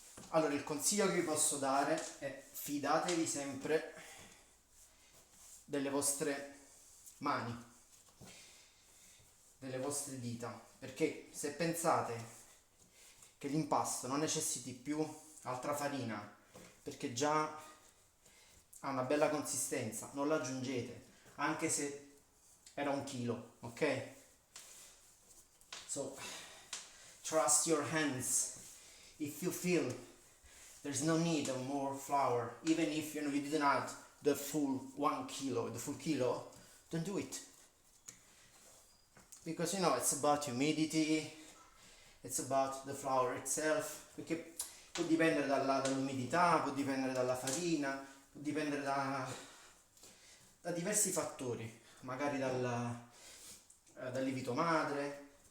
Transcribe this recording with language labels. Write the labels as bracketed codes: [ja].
[it] Allora, il consiglio che vi posso dare è: fidatevi sempre delle vostre mani, delle vostre dita, perché se pensate che l'impasto non necessiti più altra farina perché già ha una bella consistenza, non la aggiungete, anche se era 1 chilo, ok? [en] So trust your hands. If you feel there's no need of more flour, even if you didn't add the full 1 kilo, don't do it. Because it's about humidity, it's about the flour itself, [it] perché può dipendere dall'umidità, può dipendere dalla farina, può dipendere da diversi fattori, magari dal lievito madre.